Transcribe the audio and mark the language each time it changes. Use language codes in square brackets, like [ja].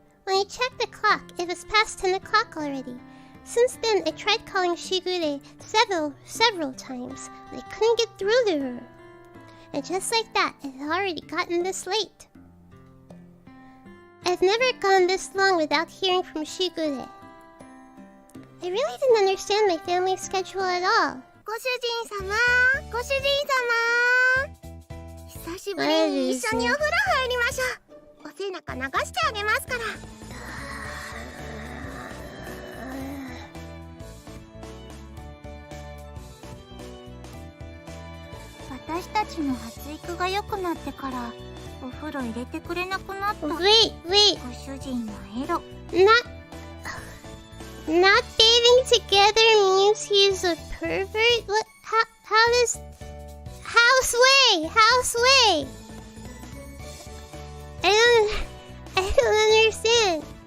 [en] When I checked the clock, it was past 10 o'clock already. Since then, I tried calling Shigure several times, but I couldn't get through to her. And just like that, it had already gotten this late. I've never gone this long without hearing from Shigure. I really didn't understand my family's schedule at all. [ja] ご主人様、ご主人様。久しぶりに一緒にお風呂入りましょう。お背中流してあげますから。私たちの発育が良くなってからお風呂入れてくれなくなった。 [en] Wait. [ja] ご主人のエロ。 [en] Not dating together means he's a pervert? What? How does... Houseway! I don't understand.